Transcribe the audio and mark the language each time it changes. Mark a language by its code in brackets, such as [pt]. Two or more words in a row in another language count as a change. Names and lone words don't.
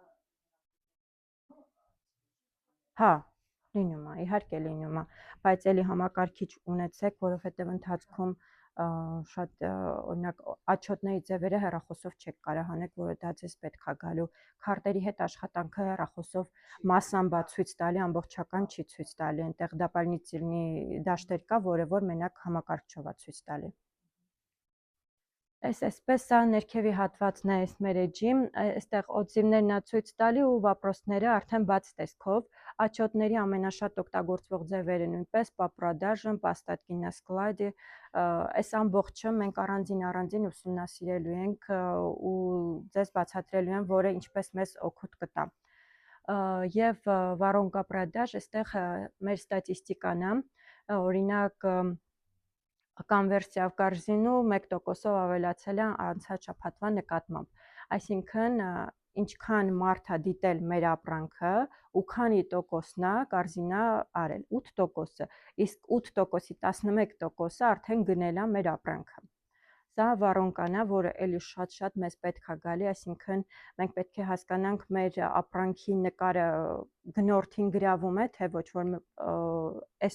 [hy] հա, լինում է, իհարկե լինում է, բայց էլի համակարգիչ ունեցեք, որովհետև ընթացքում շատ օրինակ աչոտնների ձևերը հեռախոսով չեք կարող հանեք, որը դա ձեզ պետք է գալու։ Քարտերի հետ աշխատանքը հեռախոսով մասամբ ցույց տալի, ամբողջական չի ցույց տալի, այնտեղ дополнительный դաշտեր կա, որը որ մենակ համակարգչով է ցույց տալի։ Այսպես է ներքևի հատվածն է այս մեր էջի, այստեղ օձիվներն է ցույց տալի ու վապրոսները արդեն բաց տեսքով, աչոտների ամենաշատ օգտագործվող ձևերը նույնպես [ru] по продажам, по остатки на складе, [hy] այս ամբողջը մենք առանձին ուսումնասիրելու ենք ու ձեզ բացատրելու եմ, որը ինչպես մեզ օգուտ կտա։ Եվ [ru] воронка продаж, [hy] այստեղ մեր ստատիստիկան է, օրինակ կոնվերսիա [ru] в корзину [hy] 1%-ով ավելացել է անցած շաբաթվա նկատմամբ։ Այսինքն, ինչքան մարդ է դիտել մեր ապրանքը ու քանի տոկոսն է կորզինա արել, 8%-ը, իսկ 8%-ի 11%-ը արդեն գնել է մեր ապրանքը։ Սա վառոնկան է, որը էլի շատ մեզ պետք է գալի, այսինքն մենք պետք է հասկանանք մեր ապրանքի նկարը գնորդին գրավում է, թե ոչ, որ այս